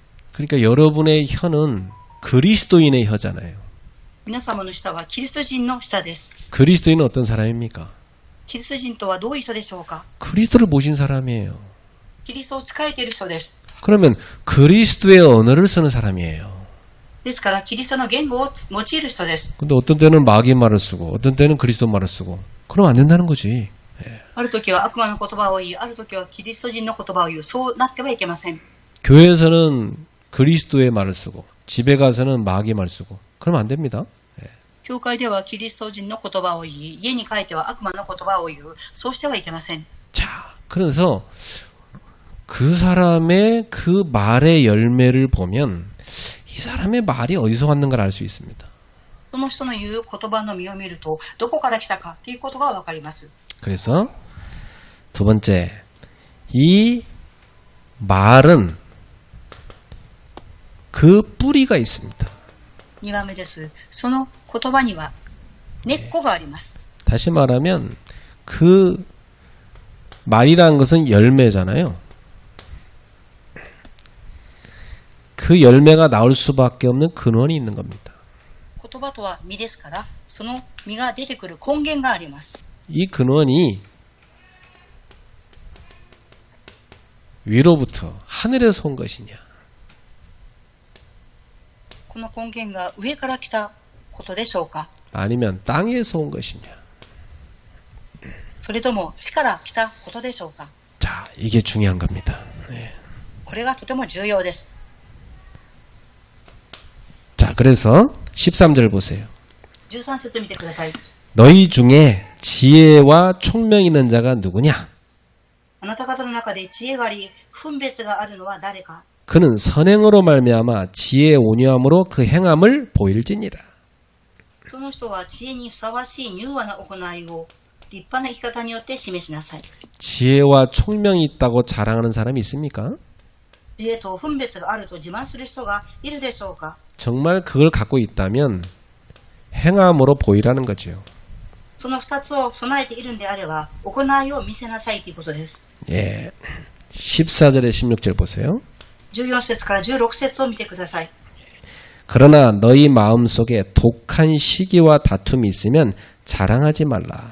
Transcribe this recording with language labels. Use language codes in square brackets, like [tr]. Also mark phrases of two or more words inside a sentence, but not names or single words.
[ko] 그러니까 여러분의 혀는 그리스도인의 혀잖아요. [ja] 皆様の舌はキリスト人の舌です。 [ko] 그리스도인은 어떤 사람입니까? [ja] キリスト人とはどういう人でしょうか。 [ko] 그리스도를 모신 사람이에요. [ja] キリストを仕えている人です。 [ko] 그러면 그리스도의 언어를 쓰는 사람이에요. [ja] ですからキリストの言語を用いる人です。 [ko] 근데 어떤 때는 마귀 말을 쓰고 어떤 때는 그리스도 말을 쓰고 그러면 안 된다는 거지. [ja] ある時は悪魔の言葉を言い、ある時はキリスト人の言葉を言う。そうなってはいけません。 [ko] 교회에서는 그리스도의 말을 쓰고 집에 가서는 마귀 말 쓰고 그러면 안 됩니다. [ja] 教会ではキリスト人の言葉を言い、家に帰っては悪魔の言葉を言う。そうしてはいけません。 [ko] 자, 그래서 그 사람의 그 말의 열매를 보면 이 사람의 말이 어디서 왔는가를 알 수 있습니다. [ja] その人の言う言葉の実を見ると、どこから来たかということがわかります。 [ko] 그래서 두 번째, 이 말은 그 뿌리가 있습니다. [ja] 2 番目です。その言葉には根っこがあります。 [ko] 다시 말하면 그 말이라는 것은 열매잖아요. 그 열매가 나올 수밖에 없는 근원이 있는 겁니다. [ja] 言葉とは実ですから、その実が出てくる根源があります。 [ko] 이 근원이 위로부터 하늘에서 온 것이냐 [ja] この根源が上から来たことでしょうか。 [ko] 아니면 땅에서 온 것이냐. [ja] それとも地から来たことでしょうか。 [ko] 자, 이게 중요한 겁니다. 네. [ja] これがとても重要です。 [ko] 자, 그래서 13절 보세요. [ja] 13 節見てください。 [ko] 너희 중에 지혜와 총명 있는 자가 누구냐? [ja] あなた方の中で知恵があり、分別があるのは誰か。 [ko] 그는 선행으로 말미암아 지혜의 온유함으로 그 행함을 보일지니라. [ja] その人は知恵にふさわしい柔和な行いを立派な生き方によって示しなさい。 [ko] 지혜와 총명이 있다고 자랑하는 사람이 있습니까? [ja] 知恵と分別があると自慢する人がいるでしょうか。 [ko] 정말 그걸 갖고 있다면 행함으로 보이라는 거죠. [ja] その2つを備えているんであれば、行いを見せなさいということです。 [ko] 예. 14절에 16절 보세요. [ja] 14 節から16節を見てください。 [ko] 그러나 너희 마음속에 독한 시기와 다툼이 있으면 자랑하지 말라.